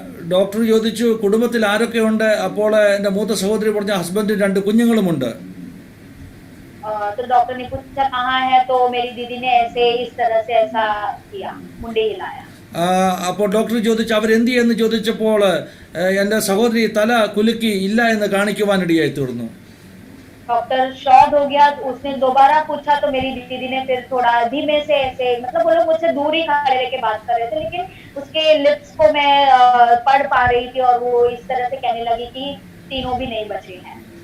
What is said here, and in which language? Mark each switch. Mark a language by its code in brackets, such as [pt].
[ml] Doctor ചോദിച്ചു കുടുംബത്തിൽ ആരൊക്കെ ഉണ്ട്. അപ്പോൾ എൻ്റെ മൂത്ത സഹോദരി പറഞ്ഞു ഹസ്ബൻഡും 2 കുഞ്ഞുങ്ങളുമുണ്ട്. [hi] तो डॉक्टर ने पूछा कहाँ है, तो मेरी दीदी ने ऐसे इस तरह से ऐसा किया, मुंडे हिलाया. [ml] അപ്പോൾ ഡോക്ടർ ചോദിച്ചു അവരെന്ത് ചെയ്യുന്നു ചോദിച്ചപ്പോൾ എൻ്റെ സഹോദരി തല കുലുക്കി ഇല്ല എന്ന് കാണിക്കുവാനിടയായി തീർന്നു. [hi] डॉक्टर शॉक हो गया. उसने दोबारा पूछा तो मेरी दीदी ने फिर थोड़ा धीमे से ऐसे, मतलब वो लोग मुझसे दूर ही खड़े रह के बात कर रहे थे, लेकिन उसके लिप्स को मैं पढ़ पा रही थी और वो इस तरह से कहने लगी कि तीनों भी नहीं बचे हैं.